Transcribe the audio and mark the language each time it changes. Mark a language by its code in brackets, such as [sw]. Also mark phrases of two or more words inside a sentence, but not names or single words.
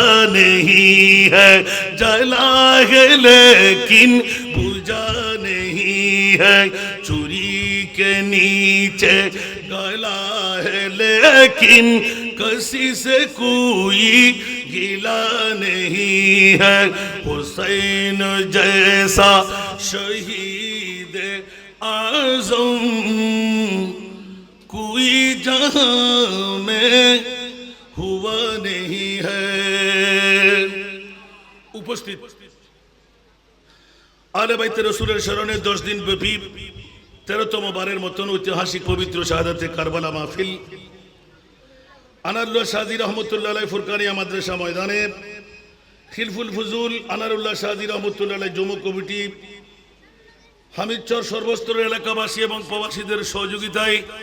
[ur] نہیں ہے جلا ہے لیکن بجھا نہیں ہے چوری کے نیچے گلا ہے لیکن کسی سے کوئی گلا نہیں ہے حسین جیسا شہید اعظم کوئی جہاں میں ہوا نہیں ہے [bn] উপস্থিত আলে বাইতে রাসূলের শরণে 10 দিন ব্যাপী 13তম বারের মতন ঐতিহাসিক পবিত্র শাহাদাতে কারবালা মাহফিল আনারুল্লাহ শাহজি রহমতুল্লাহ আলাইহি ফুরকানিয়া মাদ্রাসা ময়দানে খিলফুল ফুজুল আনারুল্লাহ শাহজি রহমতুল্লাহ আলাইহি জমু কমিটি হামিদচর সর্বস্তরের এলাকাবাসী এবং প্রবাসীদের সহযোগিতায়